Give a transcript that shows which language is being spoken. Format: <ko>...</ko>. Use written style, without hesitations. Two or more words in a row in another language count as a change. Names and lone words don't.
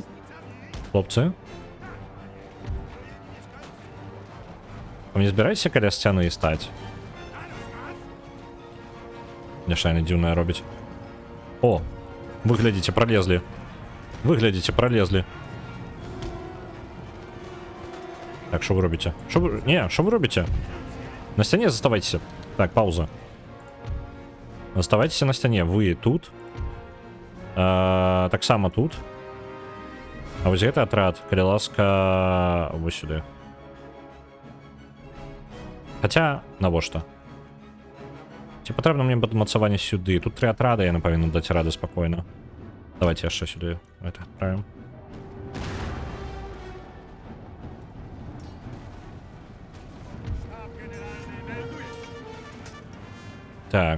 <be>Хлопцы? Вы не збіраецеся каля сцяны стаць? Няшайна дзіўная робіць. О! Выглядзіце, пролезлі. Выглядзіце, пролезлі.</be> <ru>Так, что вы робите? Что вы робите? На стене заставайтесь. Так, пауза. Оставайтесь на стене. Вы тут.</ru> <be>Так само</be> <ru>тут. А вот это отряд.</ru> <be>Калі ласка,</be> <ru>вот сюда. Хотя,</ru> <be>навошта? Ці патрэбна мне падмацаванне сюды. Тут 3 атрады, я павінен даць рады спокойно. Давайте яшчэ сюды</be> <ru>это отправим.</ru> <be>Так.</be>